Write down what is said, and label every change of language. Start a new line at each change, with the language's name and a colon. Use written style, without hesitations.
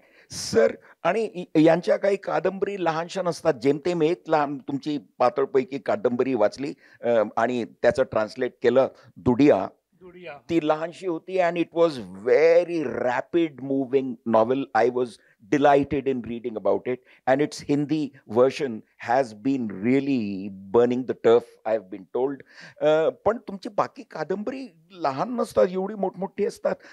Marathi: Sir, आणि यांच्या काही कादंबरी लहानशा नसतात. जेमतेम एक लहान तुमची पातळपैकी कादंबरी वाचली आणि त्याचं ट्रान्सलेट केलं, दुडिया. दुडिया. ती लहानशी होती
English: And it was very rapid moving novel. I was delighted in reading about it and its Hindi version has been really burning the turf, I have been told.
Marathi: पण तुमची बाकी कादंबरी लहान नसतात, एवढी मोठमोठी असतात.